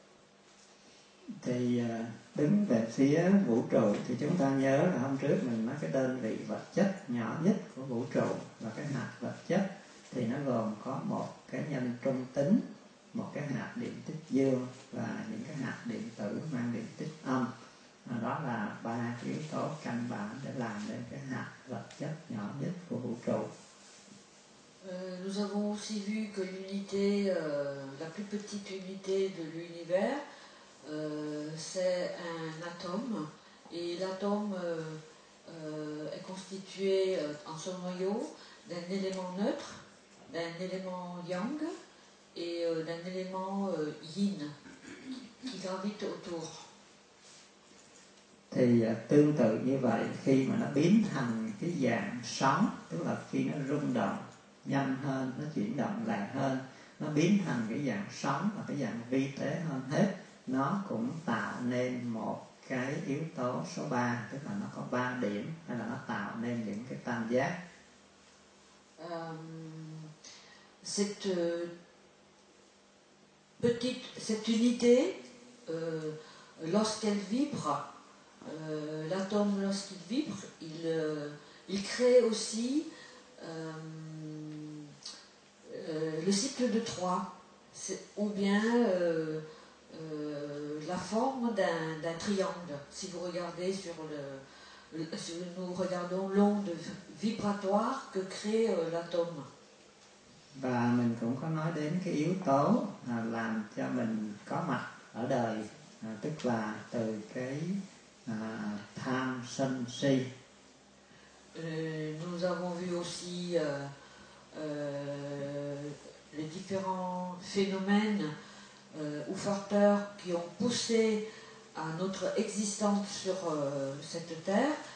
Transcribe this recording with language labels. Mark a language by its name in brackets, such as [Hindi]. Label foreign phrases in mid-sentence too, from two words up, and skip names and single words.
[Vietnamese] Thì đứng về phía vũ trụ thì chúng ta nhớ là hôm trước mình nói cái đơn vị vật chất nhỏ nhất của vũ trụ và cái hạt vật chất thì nó gồm có một cái nhân trung tính, một cái hạt điện tích dương và những cái hạt điện tử mang điện tích âm. Đó là ba yếu tố căn bản để làm nên cái hạt vật chất nhỏ nhất của vũ trụ. [French] Nous avons aussi vu que l'unité, la plus petite unité de l'univers, c'est un atome, et l'atome est constitué en son noyau d'un élément neutre, d'un élément yang et d'un élément yin qui gravite autour. [Vietnamese] Thì tương tự như vậy, khi mà nó biến thành cái dạng sóng, tức là khi nó rung động nhanh hơn, nó chuyển động lại hơn, nó biến thành cái dạng sóng và cái dạng vi tế hơn hết, nó cũng tạo nên một cái yếu tố số 3, tức là nó có 3 điểm, hay là nó tạo nên những cái tam giác. [French] Cette unité, lorsqu'elle vibre, l'atome lorsqu'il vibre, il crée aussi le cycle de 3, ou bien la forme d'un triangle. Si vous regardez si nous regardons l'onde vibratoire que crée l'atome. [Vietnamese] Và mình cũng có nói đến cái yếu tố làm cho mình có mặt ở đời, tức là từ cái tham sân si. [French] Nous avons vu aussi les différents phénomènes ou facteurs qui ont poussé à notre existence sur cette terre.